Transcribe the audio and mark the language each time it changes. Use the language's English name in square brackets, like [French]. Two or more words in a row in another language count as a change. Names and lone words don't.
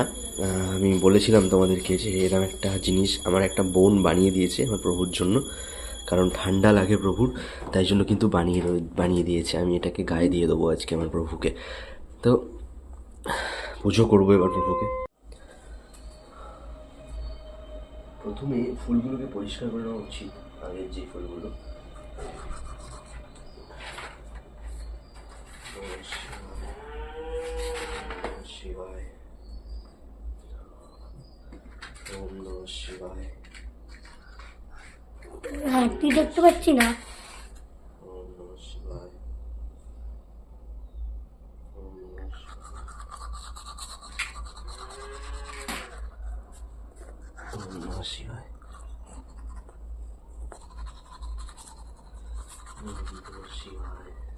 [Bangla] আমি বলেছিলাম তোমাদেরকে যে এরকম একটা জিনিস আমার একটা বোন বানিয়ে দিয়েছে আমার প্রভুর জন্য, কারণ ঠান্ডা লাগে প্রভুর, তাই জন্য কিন্তু বানিয়ে দিয়েছে। আমি এটাকে গায়ে দিয়ে দেবো আজকে আমার প্রভুকে। তো পুজো করবো এবার প্রভুকে। প্রথমে ফুলগুলোকে পরিষ্কার করে নেওয়া উচিত, আগের যে ফুলগুলো। [Sanskrit] শিবায়, ওম নমঃ শিবায়। [Bangla] হাঁটতে দেখতে পাচ্ছি না। [Sanskrit] ওম নমঃ শিবায়, ওম নমঃ শিবায়, ওম নমঃ শিবায়, ওম নমঃ শিবায়,